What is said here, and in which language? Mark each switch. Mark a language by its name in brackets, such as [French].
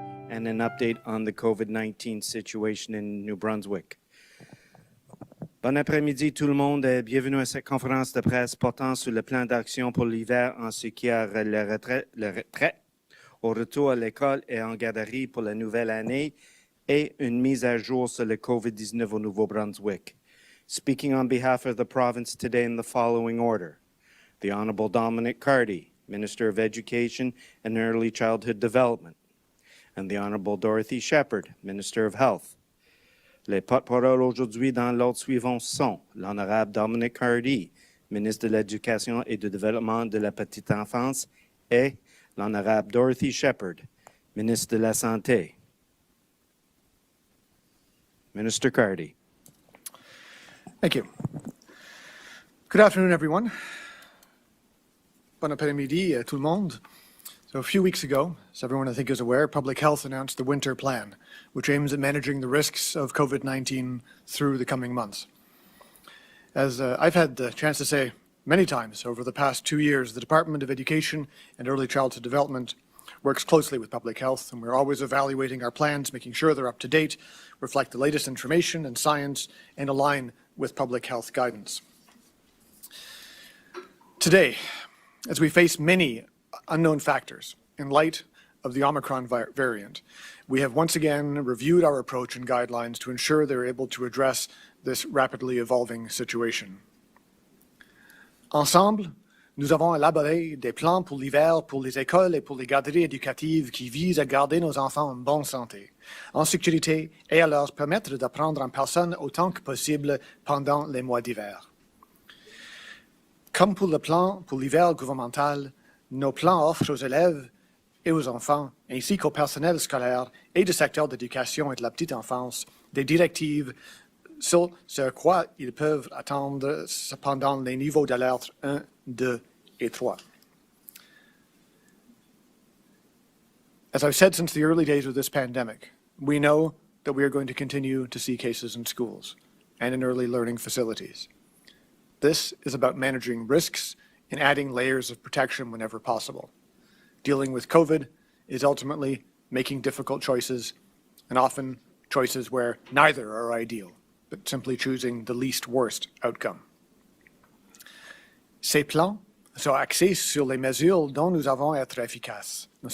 [English] and an update on the COVID-19 situation in New Brunswick. [French] Bon après-midi tout le monde et bienvenue à cette conférence de presse portant sur le plan d'action pour l'hiver en ce qui a le retrait au retour à l'école et en garderie pour la nouvelle année et une mise à jour sur le COVID-19 au Nouveau-Brunswick. [English] Speaking on behalf of the province today in the following order. The Honourable Dominic Cardy, Minister of Education and Early Childhood Development, and the Honourable Dorothy Shephard, Minister of Health. [French] Les porte-paroles aujourd'hui dans l'ordre suivant sont l'Honorable Dominic Cardy, Ministre de l'Éducation et du Développement de la Petite Enfance, et l'Honorable Dorothy Shephard, Ministre de la Santé. [English] Minister Cardy. Thank you. Good afternoon, everyone. [French] Bon après-midi, tout le monde. [English] So a few weeks ago, as everyone I think is aware, Public Health announced the Winter Plan, which aims at managing the risks of COVID-19 through the coming months. As I've had the chance to say many times over the past 2 years, the Department of Education and Early Childhood Development works closely with Public Health, and we're always evaluating our plans, making sure they're up to date, reflect the latest information and science, and align with public health guidance. Today, as we face many unknown factors in light of the Omicron variant, we have once again reviewed our approach and guidelines to ensure they're able to address this rapidly evolving situation. [French] Ensemble, nous avons élaboré des plans pour l'hiver pour les écoles et pour les garderies éducatives qui visent à garder nos enfants en bonne santé, en sécurité et à leur permettre d'apprendre en personne autant que possible pendant les mois d'hiver. Comme pour le plan pour l'hiver gouvernemental, nos plans offrent aux élèves et aux enfants, ainsi qu'au personnel scolaire et du secteur d'éducation et de la petite enfance, des directives sur ce à quoi ils peuvent attendre pendant les niveaux d'alerte 1, 2 et 3. [English] As I've said since the early days of this pandemic, we know that we are going to continue to see cases in schools and in early learning facilities. This is about managing risks and adding layers of protection whenever possible. Dealing with COVID is ultimately making difficult choices, and often choices where neither are ideal, but simply choosing the least worst outcome. [French] Ces plans sont axés sur les mesures dont nous savons être efficaces.